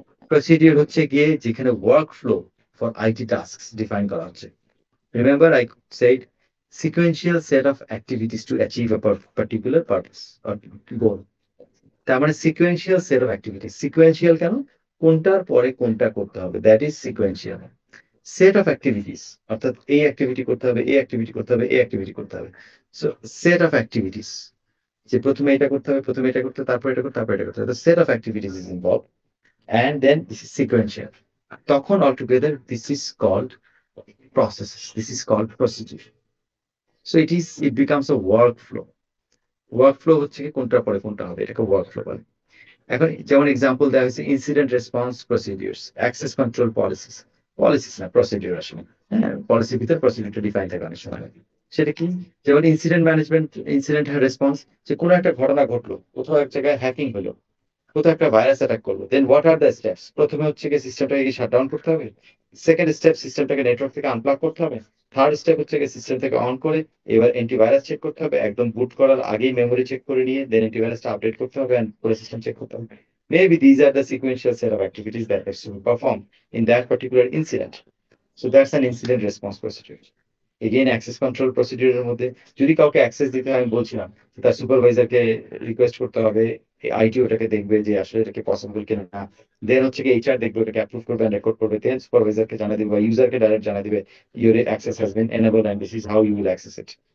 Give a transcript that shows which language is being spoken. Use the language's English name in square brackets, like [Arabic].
[Bangla] Procedure হচ্ছে গিয়ে যেখানে [English] workflow for IT tasks [Bangla] define করা হচ্ছে। [English] Remember I said sequential set of activities to achieve a particular purpose or goal. [Bangla] তার মানে [English] sequential set of activities. [Bangla] Sequential কেন? কোনটার পরে কোনটা করতে হবে, [English] that is sequential. [Bangla] Set of activities, অর্থাৎ এই অ্যাক্টিভিটি করতে হবে, এই অ্যাক্টিভিটি করতে হবে, এই অ্যাক্টিভিটি করতে হবে। [English] So set of activities. [Bangla] যে প্রথমে এটা করতে হবে, প্রথমে এটা করতে হবে, তারপর এটা করতে, তারপর এটা করতে হবে। [English] The set of activities is involved, and then this is sequential. তখন altogether this is called processes. This is called procedure. So it becomes a workflow. [Bangla] Workflow হচ্ছে কি কোনটার পরে কোনটা হবে, এটাকে workflow বলে। এখন যেমন এক্সাম্পল দেওয়া হয়েছে incident response procedures, access control policies, policies না প্রসিডিউর আসলে, হ্যাঁ পলিসির ভিতরে প্রসিডিউরটা ডিফাইন থাকে অনেক সময়। সেটা কি, যেমন ইনসিডেন্ট ম্যানেজমেন্ট, ইনসিডেন্ট রেসপন্স, যে কোনো একটা ঘটনা ঘটলো, কোথাও এক জায়গায় হ্যাকিং হলো, কোথাও একটা ভাইরাস অ্যাটাক করলো, [English] Then what are the steps? [Bangla] প্রথমে হচ্ছে কি সিস্টেমটাকে কি শাটডাউন করতে হবে, সেকেন্ড স্টেপ সিস্টেমটাকে নেটওয়ার্ক থেকে আনপ্লাগ করতে হবে, থার্ড স্টেপ হচ্ছে কি সিস্টেম থেকে অন করে এবার অ্যান্টিভাইরাস চেক করতে হবে, একদম বুট করার আগেই মেমোরি চেক করে নিয়ে দেন অ্যান্টিভাইরাসটা আপডেট করতে হবে এন্ড পুরো সিস্টেম চেক করতে হবে। [English] Maybe these are the sequential set of activities that has to be performed in that particular incident. So that's an incident response procedure. [Bangla] Again access control প্রসিডিউরের মধ্যে যদি কাউকে অ্যাক্সেস দিতে হয়, আমি বলছিলাম তার সুপারভাইজারকে রিকোয়েস্ট করতে হবে, আইটি ওটাকে দেখবে যে আসলে এটাকে পসিবল কিনা না, দেন হচ্ছে কি এইচআর দেখবে, ওটাকে অ্যাপ্রুভ করবে, রেকর্ড করবে, দেন সুপারভাইজারকে জানা দিবে বা ইউজারকে ডাইরেক্ট জানা দিবে [English] Your access has been enabled and this is how you will access it.